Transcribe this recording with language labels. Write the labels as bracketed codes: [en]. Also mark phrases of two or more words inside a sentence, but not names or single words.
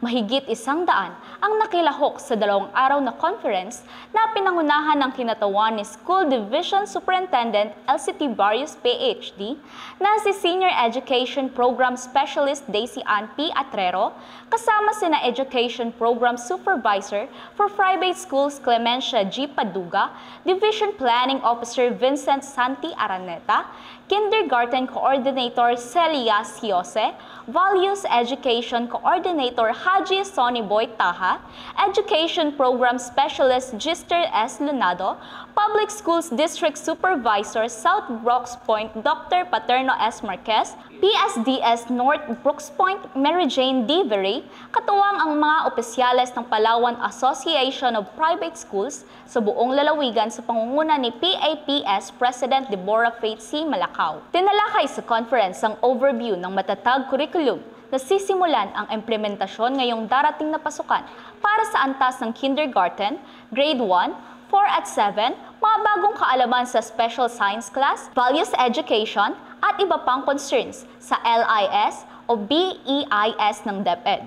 [tl] Mahigit 100 ang nakilahok sa 2 araw na conference na pinangunahan ng kinatawan ni School Division Superintendent LCT Barrios PhD na si Senior Education Program Specialist Daisy Ann P. Atrero, kasama sina Education Program Supervisor for Private Schools Clemencia G. Paduga, Division Planning Officer Vincent Santi Araneta, Kindergarten Coordinator Celia Siose, Values Education Coordinator Haji Sonny Boy Taha, Education Program Specialist Gister S. Lunado, Public Schools District Supervisor South Brooks Point Dr. Paterno S. Marquez, PSDS North Brooks Point Mary Jane D. Verey, katuwang ang mga opisyales ng Palawan Association of Private Schools sa buong lalawigan sa pangunguna ni PAPS President Deborah Faith C. Malacao. Tinalakay sa conference ang overview ng matatag curriculum na sisimulan ang implementasyon ngayong darating na pasukan para sa antas ng kindergarten, grade 1, 4 at 7, mga bagong kaalaman sa [en] special science class, values education, [tl] at iba pang concerns sa LIS o BEIS ng DepEd.